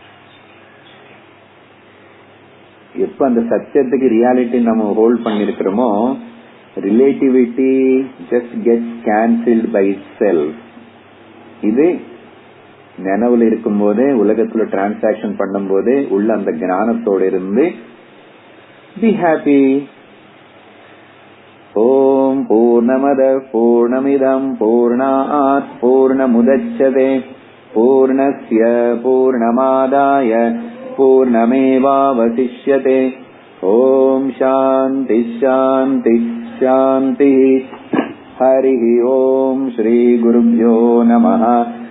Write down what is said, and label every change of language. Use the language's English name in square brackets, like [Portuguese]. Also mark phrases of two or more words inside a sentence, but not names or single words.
[Tamil] எப்ப அந்த சத்தியத்துக்கு ரியாலிட்டி நம்ம ஹோல்ட் பண்ணிருக்கிறோமோ, [English] relativity just gets cancelled by self. [Tamil] இது நினைவுல இருக்கும் போதே, உலகத்துல டிரான்சாக்சன் பண்ணும் போதே உள்ள அந்த ஞானத்தோட இருந்து [English] be happy. [Sanskrit] ॐ पूर्णमद पूर्णमिदं पूर्णात् पूर्णमुदच्यते पूर्णस्य पूर्णमादाय पूर्णमेवावशिष्यते. ॐ शान्ति शान्ति शान्ति. हरि ॐ। श्री गुरुभ्यो नमः.